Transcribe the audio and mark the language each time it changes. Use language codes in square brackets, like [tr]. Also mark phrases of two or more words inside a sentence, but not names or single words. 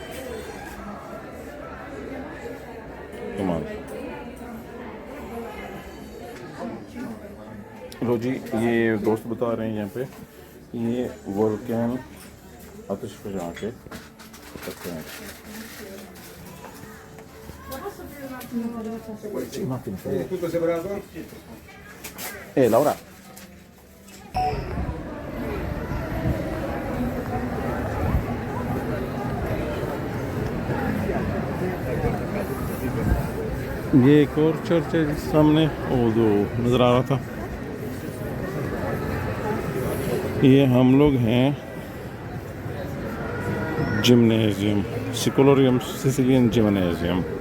[ur] کمال. لو جی, یہ دوست بتا رہے ہیں یہاں پہ یہ وولکین آتش فشاں کے پتے ہیں. [it] Tutto separato? Laura. [ur] یہ ایک اور چرچ ہے جس سامنے وہ جو نظر آ رہا تھا. یہ ہم لوگ ہیں جمنیزیم, سیکولوریم سیسیلین جمنیزیم.